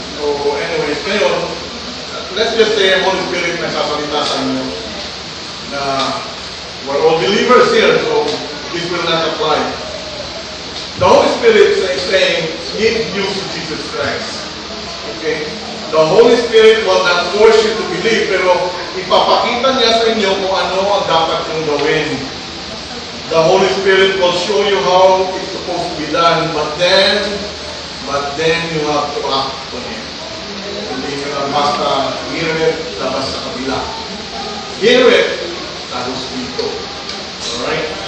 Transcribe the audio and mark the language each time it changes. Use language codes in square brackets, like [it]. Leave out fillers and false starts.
[en] So anyways, ngayon, let's just say Holy Spirit [tl] nagsasalita sa inyo na [en] we're all believers here, so this will not apply. The Holy Spirit is saying, give you to Jesus Christ. Okay? The Holy Spirit will not force you to believe, [tl] pero ipapakita niya sa inyo kung ano ang dapat niyong gawin. [en] The Holy Spirit will show you how it's supposed to be done, but then you have to act on it. [tl] Hindi nyo lang basta [en] hear it, [tl] labas sa kabila. [en] Hear it, [tl] tapos dito. Alright?